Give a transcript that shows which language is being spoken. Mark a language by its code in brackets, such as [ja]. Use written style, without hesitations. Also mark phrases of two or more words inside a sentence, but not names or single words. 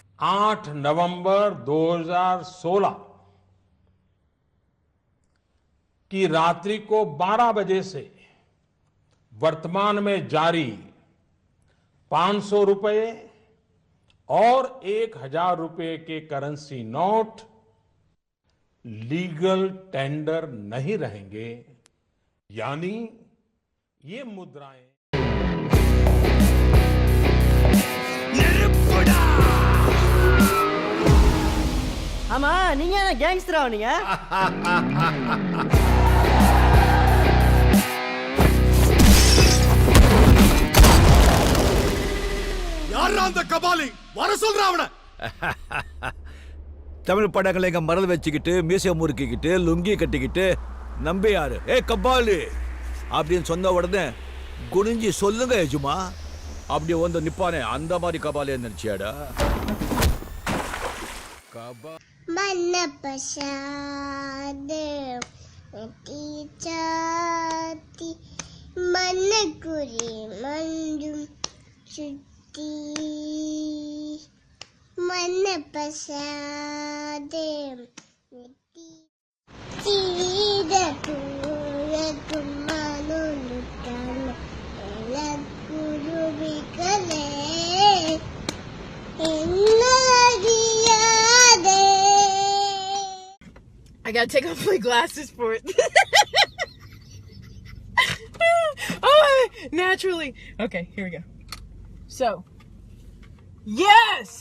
[hi] 8 नवंबर 2016 की रात्रि को 12 बजे से वर्तमान में जारी 500 रुपए और 1000 रुपए के करेंसी नोट लीगल टेंडर नहीं रहेंगे, यानी ये मुद्राएं [ta] ஆமா நீங்க என்ன கேங்ஸ்டரா நீங்க? யாரா அந்த கபாலி? வர சொல்றா அவன. தமிழ் படங்களை எங்க மறந்து வச்சுக்கிட்டு மீசை முறுக்கிக்கிட்டு லுங்கி கட்டிக்கிட்டு நம்பியாரு கபாலி அப்படின்னு சொன்ன உடனே குனிஞ்சி சொல்லுங்க எஜுமா அப்படி வந்து நிப்பானே அந்த மாதிரி கபாலி நினைச்சியாடா? मन प्रसाद चाती मन कुरी मंजुम छुट्टी मन प्रसाद चीद कुमानो लुटान गुरु बिकले [en] I gotta take off my glasses for it. Oh, naturally. Okay, here we go. So, yes!